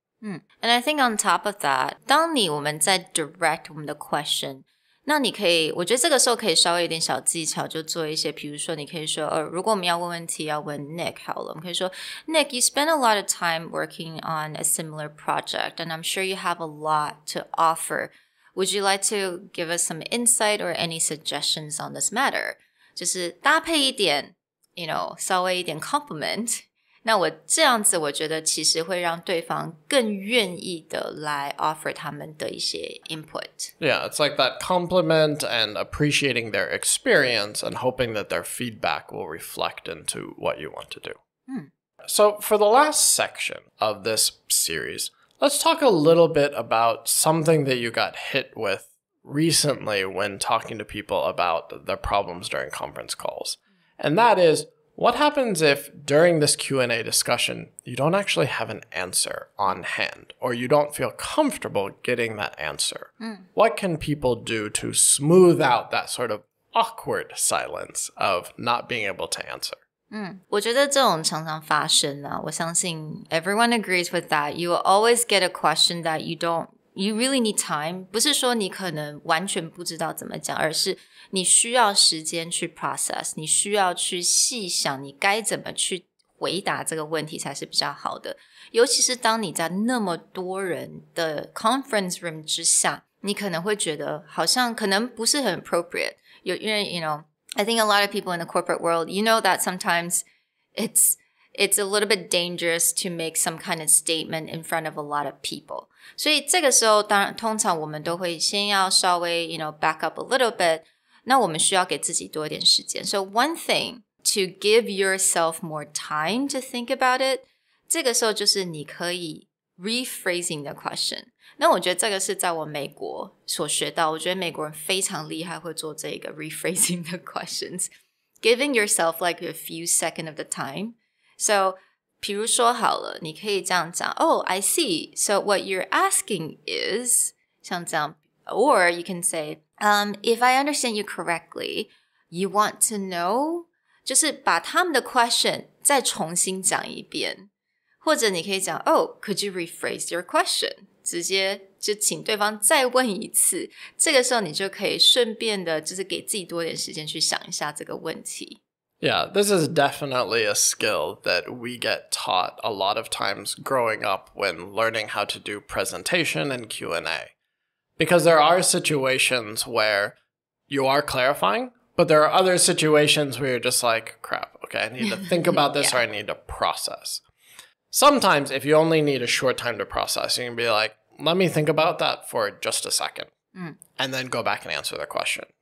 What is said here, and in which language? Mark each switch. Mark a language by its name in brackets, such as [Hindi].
[English] And I think on top of that, [Chinese] 当我们在 direct 我们的 question， 那你可以，我觉得这个时候可以稍微有点小技巧，就做一些，比如说你可以说，如果我们要问问题，要问 Nick 好了，我们可以说 [English] Nick, you spend a lot of time working on a similar project, and I'm sure you have a lot to offer.Would you like to give us some insight or any suggestions on this matter? [Chinese] 就是搭配一点 稍微一点 compliment. 那我这样子我觉得其实会让对方更愿意的来 offer 他们的一些 input. [English] Yeah, it's like that compliment and appreciating their experience and hoping that their feedback will reflect into what you want to do. So for the last section of this series,Let's talk a little bit about something that you got hit with recently when talking to people about their problems during conference calls. And that is, what happens if during this Q&A discussion, you don't actually have an answer on hand, or you don't feel comfortable getting that answer? What can people do to smooth out that sort of awkward silence of not being able to answer? [Chinese] 我觉得这种常常发生啊，我相信 [English] everyone agrees with that. You will always get a question that you really need time. [Chinese] 不是说你可能完全不知道怎么讲，而是你需要时间去 process, 你需要去细想你该怎么去回答这个问题才是比较好的。尤其是当你在那么多人的 conference room 之下，你可能会觉得好像可能不是很 appropriate. [English] 因为I think a lot of people in the corporate world, you know that sometimes it's a little bit dangerous to make some kind of statement in front of a lot of people. [Chinese] 所以这个时候当然通常我们都会先要稍微 [English] back up a little bit. [Chinese] 那我们需要给自己多一点时间. [English] So one thing to give yourself more time to think about it, [Chinese] 这个时候就是你可以 [English] rephrasing the question. [Chinese] 那我觉得这个是在我美国所学到，我觉得美国人非常厉害会做这个 [English] rephrasing the questions. Giving yourself like a few seconds of the time. [Chinese] So, 比如说好了，你可以这样讲 [English] Oh, I see. So what you're asking is [Chinese] 像这样 [English] Or you can say, if I understand you correctly, you want to know [Chinese] 就是把他们的 question 再重新讲一遍。或者你可以讲 [English] Oh, could you rephrase your question? [Chinese] 直接就请对方再问一次，这个时候你就可以顺便的就是给自己多点时间去想一下这个问题。 [English] Yeah, this is definitely a skill that we get taught a lot of times growing up when learning how to do presentation and Q&A. Because there are situations where you are clarifying, but there are other situations where you're just like, crap, okay, I need to think about this or I need to process.Sometimes, if you only need a short time to process, you can be like, let me think about that for just a second, and then go back and answer the question.